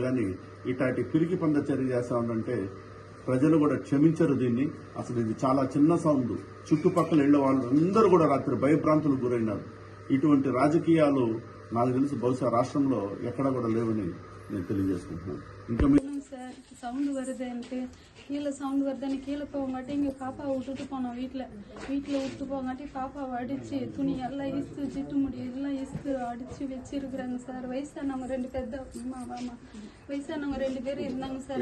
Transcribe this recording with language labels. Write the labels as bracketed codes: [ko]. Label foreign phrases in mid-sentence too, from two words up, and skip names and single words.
[te] కానీ ఇట్లాంటి పిరికి పంద చర్య చేస్తా ఉందంటే ప్రజలు కూడా క్షమించరు దీన్ని. అసలు ఇది చాలా చిన్న సౌండ్. చుట్టుపక్కల ఇళ్ల వాళ్ళు అందరూ కూడా రాత్రి భయభ్రాంతులకు గురైనారు. ఇటువంటి రాజకీయాలు నాకు తెలిసి బహుశా రాష్ట్రంలో ఎక్కడా కూడా లేవని నేను తెలియజేసుకుంటున్నాను. ఇంకా [ta] சவுண்டு வருதுன்ட்டு கீழே சவுண்டு வருதுன்னு கீழே போகாட்டி இங்கே பாப்பாவை விட்டுட்டு போனோம். வீட்டில் விட்டு போகாட்டி பாப்பாவை அடித்து துணி எல்லாம் இஸ்து சிட்டு முடி எல்லாம் இஸ்து அடித்து வச்சிருக்கிறாங்க சார். வயசானவங்க 2 பெத்த வயசானவங்க 2 பேர் இருந்தாங்க சார்.